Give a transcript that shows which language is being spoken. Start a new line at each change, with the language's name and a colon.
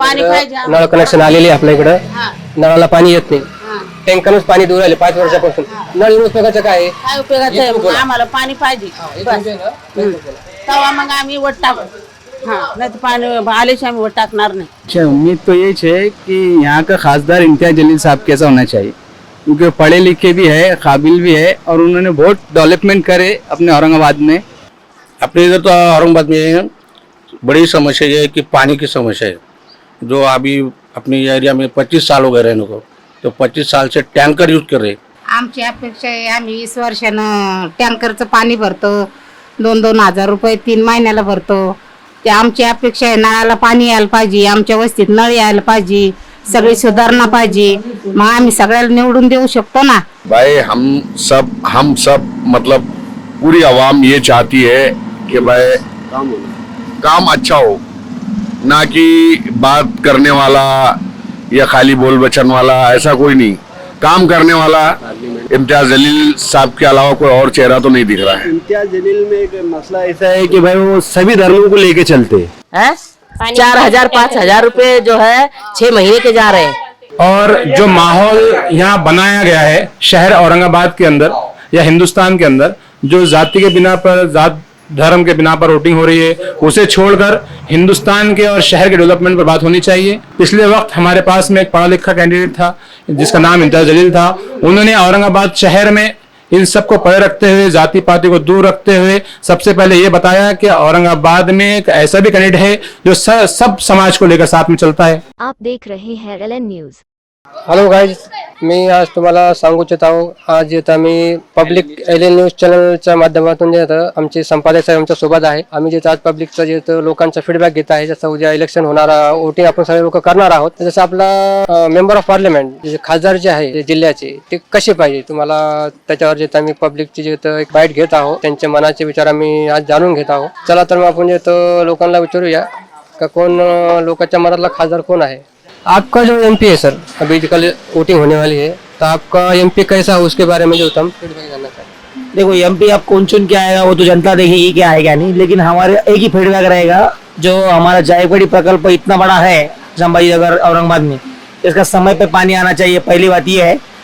Marathi: नळ कनेक्शन आलेले आपल्या इकडं, नळाला पाणी येत नाही, टँकरच पाणी दूर राहिले 5 वर्षापासून. नळ येऊन उपयोगाचं काय आहे? काय उपयोगाचं आहे? आम्हाला पाणी पाहिजे बस. तेव्हा मग आम्ही वोट टाकू.
Hindi: नहीं तो पानी आले से हम वोट टाकणार नहीं. अच्छा, उम्मीद तो यही है कि यहाँ का खासदार इम्तियाज जलील साहब कैसा होना चाहिए, क्योंकि पढ़े लिखे भी है, काबिल भी है और उन्होंने बहुत डेवलपमेंट करे अपने औरंगाबाद में. अपने इधर तो औरंगाबाद में बड़ी समस्या ये है कि पानी की समस्या है. जो अभी अपने एरिया में 25 साल हो गए रहने को, तो 25 साल से टँकर यूज कर रहे.
Marathi: आमची अपेक्षा आहे, आम्ही 20 वर्षानं टँकरचं पाणी भरतो, 2-2 हजार रुपये 3 महिन्याला भरतो. ते आमची अपेक्षा आहे, नळाला पाणी यायला पाहिजे, आमच्या वस्तीत नळ यायला पाहिजे, सगळी सुधारणा पाहिजे, मग आम्ही सगळ्याला निवडून देऊ शकतो ना.
Hindi: भाई हम सब मतलब पूरी आवाम ये चाहती है कि भाई काम अच्छा हो, ना कि बात करने वाला या खाली बोल बचन वाला, ऐसा कोई नहीं. काम करने वाला इम्तियाज जलील साहब के अलावा कोई और चेहरा तो नहीं दिख रहा है. इम्तियाज जलील में एक मसला ऐसा है कि भाई वो सभी धर्मों को लेके चलते हैं. 4,000-5,000 रुपए जो है 6 महीने के जा रहे हैं. और जो माहौल यहाँ बनाया गया है शहर औरंगाबाद के अंदर या हिंदुस्तान के अंदर, जो जाति के बिना पर, जात धर्म के बिना पर वोटिंग हो रही है, उसे छोड़कर हिंदुस्तान के और शहर के डेवलपमेंट पर बात होनी चाहिए. पिछले वक्त हमारे पास में एक पढ़ा लिखा कैंडिडेट था जिसका नाम इम्तियाज जलील था. उन्होंने औरंगाबाद शहर में इन सबको परे रखते हुए, जाति पाति को दूर रखते हुए, सबसे पहले ये बताया कि औरंगाबाद में एक ऐसा भी कैंडिडेट है जो सब समाज को लेकर साथ में चलता है. आप देख रहे हैं LN न्यूज.
Marathi: हॅलो गाईज, मी आज तुम्हाला सांगू इच्छित आहो, आज येतं आम्ही पब्लिक LN न्यूज चॅनलच्या माध्यमातून जे येतं आमचे संपादक साहेब आमच्या सोबत आहे. आम्ही जे आज पब्लिकचं जे लोकांचा फीडबॅक घेत आहे, जसं उद्या इलेक्शन होणार, वोटिंग आपण सगळे लोक करणार आहोत. जसं आपला मेंबर ऑफ पार्लमेंट जे खासदार जे आहे जिल्ह्याचे, ते कसे पाहिजे, तुम्हाला त्याच्यावर जे आम्ही पब्लिकची जे एक बाईट घेत आहोत, त्यांचे मनाचे विचार आम्ही आज जाणून घेत आहोत. चला तर मग आपण जे लोकांना विचारूया का कोण लोकांच्या मनातला खासदार कोण आहे.
Hindi: आपका जो MP है सर, अभी कल वोटिंग होने वाली है, तो आपका MP कैसा है उसके बारे में जो हम फीडबैक जानना चाहते हैं. देखो MP अब कौन चुन के आएगा वो तो जनता देखेगी क्या आएगा नहीं, लेकिन हमारे एक ही फीडबैक रहेगा, जो हमारा जायकवाड़ी प्रकल्प इतना बड़ा है संभाजीनगर औरंगाबाद में, इसका समय पे पानी आना चाहिए. पहली बात ये है.